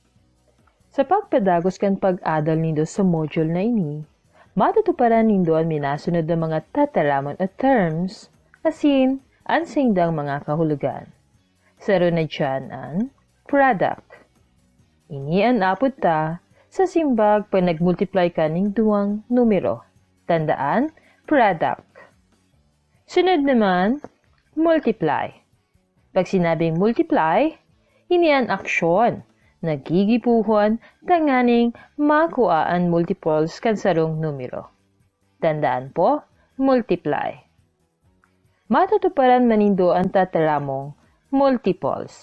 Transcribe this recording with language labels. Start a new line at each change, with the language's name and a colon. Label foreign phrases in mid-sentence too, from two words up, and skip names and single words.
Bikol: Sa pagpadagos kan pag-adal nindo sa module na ini, matutuparan nindo ang minasunod ng mga tataramon at terms, asin ang sa indang mga kahulugan. Saro na dyan ang product. Ini ang apod ta sa simbag pag nag-multiply ka ng 2 numero. Tandaan, product. Sunod naman, multiply.
Filipino: Pag sinabing multiply,
Bikol: ini ang aksyon. Nagigipuhon tanganing makuha ang multiples kan sarong numero. Tandaan po, multiply. Matutuparan manindo ang tataramong multiples.